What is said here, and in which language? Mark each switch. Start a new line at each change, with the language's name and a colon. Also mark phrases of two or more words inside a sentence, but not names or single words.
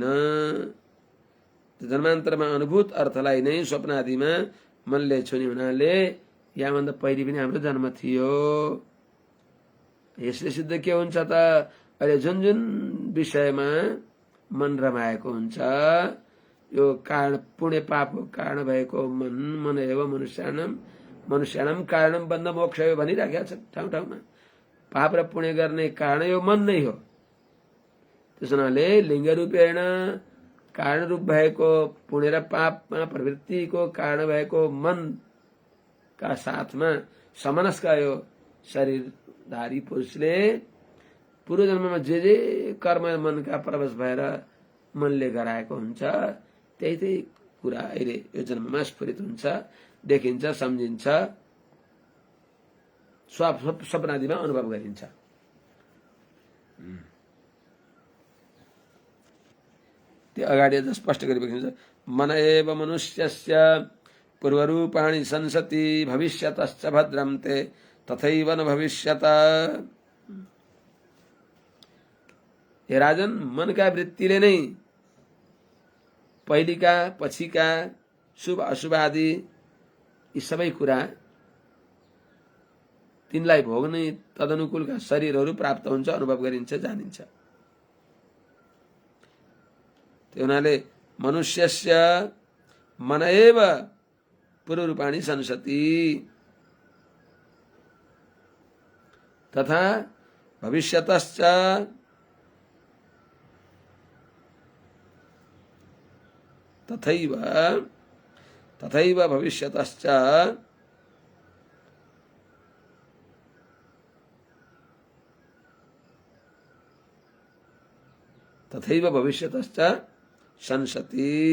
Nepali: जन्मान्तरमा अनुभूत अर्थलाई नै स्वप्न आदिमा मनले छुने हुनाले यहाँभन्दा पहिले पनि हाम्रो जन्म थियो। यसले सिद्ध के हुन्छ त? अहिले जुन जुन विषयमा मन रमाएको हुन्छ, यो कारण पुण्य पापको कारण भएको
Sanskrit: मन एव मनुष्याणाम कारणम बन्ध मोक्ष
Nepali: हो भनिराखेको छ ठाउँ ठाउँमा। पाप र पुण्य गर्ने कारण यो मन नै हो। त्यस हुनाले
Sanskrit: लिङ्ग रूपेण
Nepali: कारण रूप भएको पुण्य र पापमा प्रवृत्तिको कारण भएको मनका साथमा समनस्क यो शरीरधारी पुरुषले पूर्व जन्ममा जे कर्म मनका परवश भएर मनले गराएको हुन्छ त्यही कुरा अहिले यो जन्ममा स्फुरित हुन्छ, देखिन्छ, सम्झिन्छ, स्वप्नादिमा अनुभव गरिन्छ। त्यो अगाडि अझ स्पष्ट गरिसकेको छ।
Sanskrit: मन एव मनुष्यस्य पूर्वरूपाणि संसति भविष्यतश्च भद्रं ते तथैव न भविष्यत।
Nepali: हे राजन, मनका वृत्तिले नै पहिलेका पछिका शुभ अशुभ आदि यी सबै कुरा तिनलाई भोग्ने तदनुकूलका शरीरहरू प्राप्त हुन्छ, अनुभव गरिन्छ, जानिन्छ। त्यो हुनाले
Sanskrit: मनुष्यस्य मन एव पूर्वरूपाणि संसति तथा भविष्यतश्च तथैव भविष्यतश्च संसति।